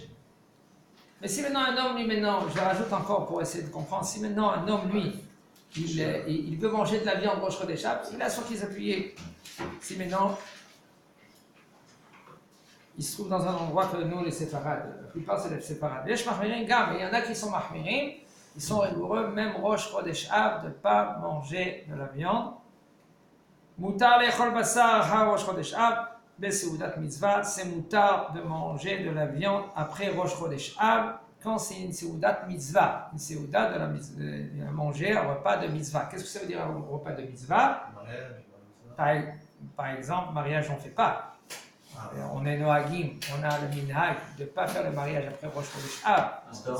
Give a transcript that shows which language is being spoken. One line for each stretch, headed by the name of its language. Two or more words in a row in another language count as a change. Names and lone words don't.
French: Mais si maintenant un homme, lui maintenant, je rajoute encore pour essayer de comprendre, si maintenant un homme, lui, il veut manger de la viande Rosh Chodesh Av, il a sur qui s'appuyer. Si maintenant, il se trouve dans un endroit que nous, les séfarades, la plupart c'est les séfarades. Les
Hebrew: מחמירים גם,
French: il y en a qui sont mahmirim, ils sont rigoureux, même Rosh Chodesh Av, de ne pas manger de la viande.
Hebrew: מותר לאכול בשר ה ראש חודש אב. בסעודת מצוה,
French: c'est moutar de manger de la viande après Rosh Chodesh Av quand c'est une
Hebrew: סעודת מצוה,
French: une seudat de manger un repas de mitzvah. Qu'est-ce que ça veut dire un repas de mitzvah? Par exemple, mariage on ne fait pas. On est noagim, on a le minhag de ne pas faire le mariage après Rosh Chodesh Av.